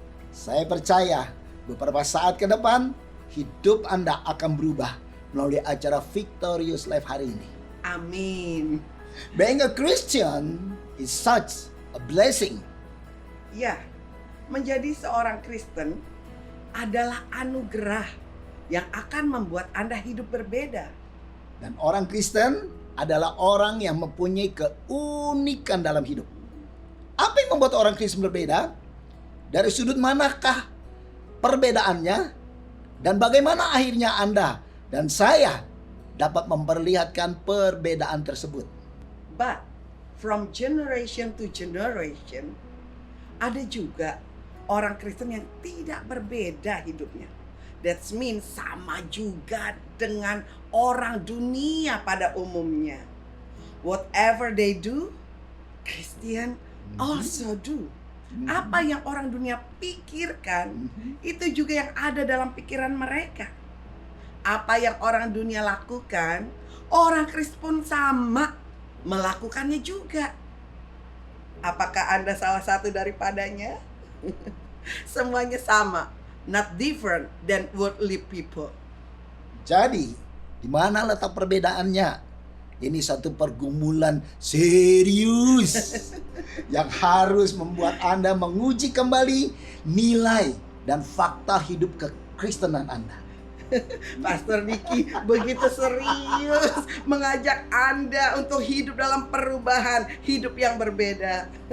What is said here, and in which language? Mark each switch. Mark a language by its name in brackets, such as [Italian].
[Indonesian] Saya percaya beberapa saat ke depan hidup Anda akan berubah melalui acara Victorious Life hari ini. Amin. [English] Being a Christian is such a blessing. [Indonesian] Ya, menjadi seorang Kristen adalah anugerah yang akan membuat Anda hidup berbeda. Dan orang Kristen adalah orang yang mempunyai keunikan dalam hidup. Apa yang membuat orang Kristen berbeda? Dari sudut manakah perbedaannya? Dan bagaimana akhirnya Anda dan saya dapat memperlihatkan perbedaan tersebut? [English] But from generation to generation, [Indonesian] ada juga orang Kristen yang tidak berbeda hidupnya. [English] That means [Indonesian] sama juga dengan orang dunia pada umumnya. [English] Whatever they do, Christian also do. [Indonesian] Apa yang orang dunia pikirkan, itu juga yang ada dalam pikiran mereka. Apa yang orang dunia lakukan, orang Kristen pun sama melakukannya juga. Apakah Anda salah satu daripadanya? Semuanya sama, [English] not different than worldly people. [Indonesian] Jadi, di mana letak perbedaannya? Ini satu pergumulan serius yang harus membuat Anda menguji kembali nilai dan fakta hidup kekristenan Anda. Pastor Diki begitu serius mengajak Anda untuk hidup dalam perubahan hidup yang berbeda.